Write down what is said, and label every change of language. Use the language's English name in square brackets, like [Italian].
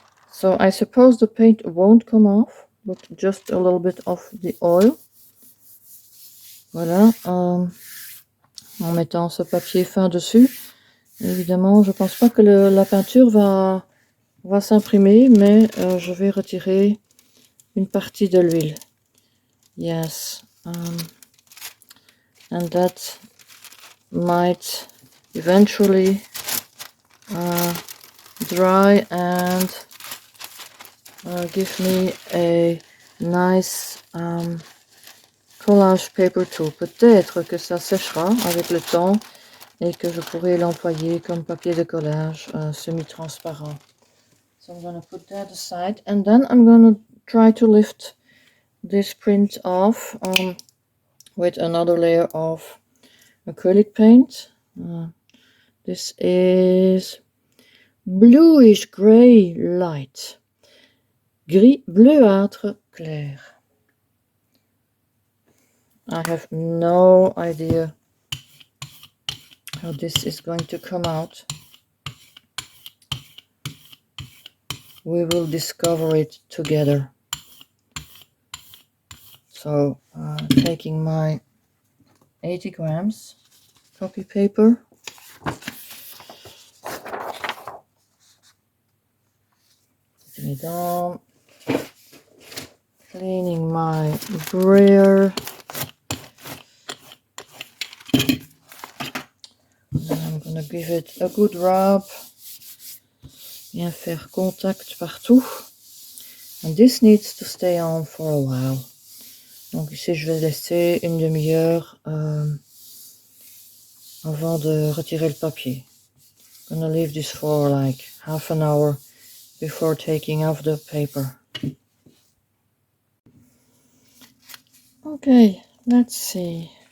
[English] So I suppose the paint won't come off, but just a little bit of the oil. [French] Voilà, en mettant ce papier fin dessus. Évidemment, je pense pas que la peinture va s'imprimer, mais je vais retirer une partie de l'huile. [English] Yes, and that might eventually dry and give me a nice collage paper too. [French] Peut-être que ça séchera avec le temps et que je pourrai l'employer comme papier de collage semi-transparent. [English] So I'm going to put that aside, and then I'm going to try to lift this print off with another layer of acrylic paint. This is bluish gray light, [French] gris bleuâtre clair. [English] I have no idea how this is going to come out. We will discover it together. So taking my 80 grams copy paper, putting it on, cleaning my brayer, and I'm gonna give it a good rub. [French] Bien faire contact partout. [English] And this needs to stay on for a while. [French] Donc ici je vais laisser une demi-heure avant de retirer le papier. [English] I'm gonna leave this for like half an hour before taking off the paper. Okay, let's see.